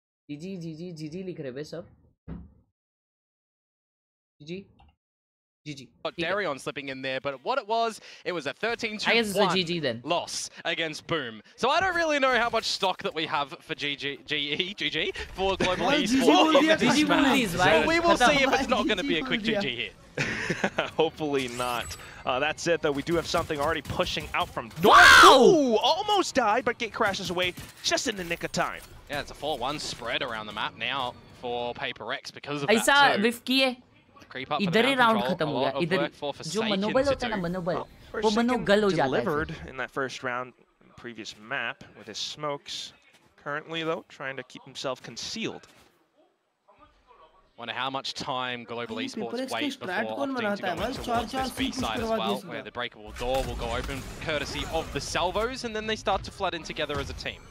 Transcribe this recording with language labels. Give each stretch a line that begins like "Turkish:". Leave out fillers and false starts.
Hindi: GG लिख रहे बे सब।
English: GG. Got Darion slipping in there, but what it was a 13-1 loss against Boom. So I don't really know how much stock that we have for GG for Global Esports. So we will see if it's not going to be a quick GG here. Hopefully not. That's it, though. We do have something already pushing out from... Wow! Ooh, almost died, but Gate crashes away just in the nick of time. Yeah, it's a 4-1 spread around the map now for PaperX because of that too.
Hindi: ऐसा विफ किए इधर ही round खत्म हो गया। इधर जो मनोबल होता है ना, मनोबल वो मनोगल हो जाता है।
English: Delivered in that first round, previous map with his smokes. Currently though, trying to keep himself concealed. Wonder how much time Global Esports wait before opting to go towards this B side as well, where the breakable door will go open courtesy of the salvos, and then they start to flood in together as a team.